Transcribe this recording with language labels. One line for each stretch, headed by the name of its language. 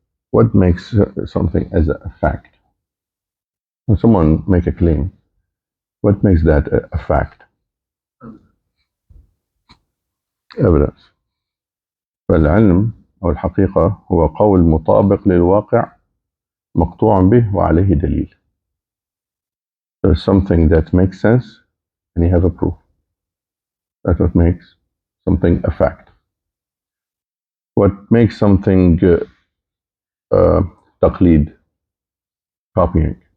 English: What makes something as a fact? When someone make a claim, what makes that a fact? Evidence.
Arabic: فالعلم أو الحقيقة هو قول مطابق للواقع مقطوع به وعليه دليل.
English: There's something that makes sense and you have a proof. That's what makes something a fact. What makes something تقليد, copying.